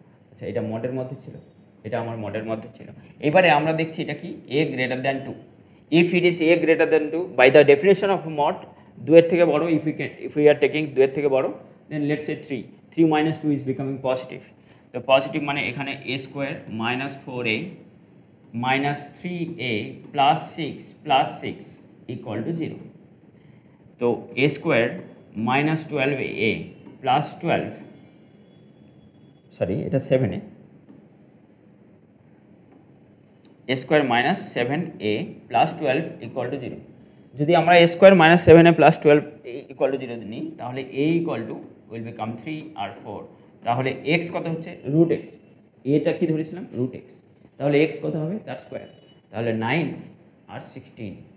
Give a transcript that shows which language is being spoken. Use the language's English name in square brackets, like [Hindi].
[Bangla] আচ্ছা, এটা মডের মধ্যে ছিল, এটা আমার মডের মধ্যে ছিল। এবারে আমরা দেখছি এটা কি [English] a greater than 2, if it is a greater than 2 by the definition of mod [Bangla] 2 এর থেকে বড়, [English] if we are taking 2 এর থেকে বড়, then let's say 3 minus 2 is becoming positive, [Bangla] তো পজিটিভ মানে এখানে [English] a square minus 4a minus 3a plus 6 equal to 0, তো a square minus 12a plus 12, [Bangla] sorry এটা [English] 7a, a square minus 7a plus 12 equal to 0। [Bangla] যদি আমরা a square minus 7a plus 12 equal to 0 নিই, তাহলে a equal to will become 3 আর 4, তাহলে x কত হচ্ছে root x, এটা কি ধরেছিলাম রুট x, তাহলে x কত হবে তার স্কোয়ার, তাহলে 9 আর 16।